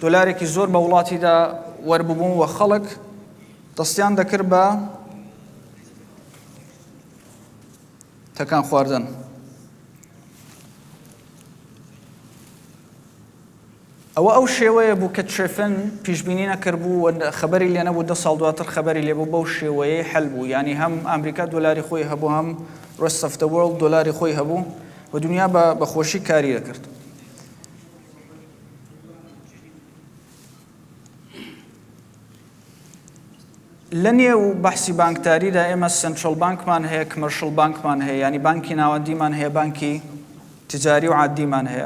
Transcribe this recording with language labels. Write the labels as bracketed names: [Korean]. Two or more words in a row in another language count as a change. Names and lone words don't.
[Central Kurdish] دۆلارێکی زۆر بە وڵاتیدا وەرببوون و خەڵک دەستیان دەکرد بە تەکان خواردن. ئەو شێوەیە بوو کە ترێفن پیشبینی نەکردبوو و خەبەری لێ نەبوو 10 ساڵ دواتر خەبەری لێبوو بەو شێوەیە حەل بوو. یعنی هەم ئەمریکا دۆلاری خۆی هەبوو، هەم [English] rest of the world [Central Kurdish] دۆلاری خۆی هەبوو و دنیا بە خۆشی کاری دەکرد. لە نێو بەحسی بانکداریدا ئێمە [English] central bank [Central Kurdish] هەیە، [English] commercial bank [Central Kurdish] هەیە، ینی بانکی ناوەندیمان هەیە، بانکی تجاری و عادیمان هەیە.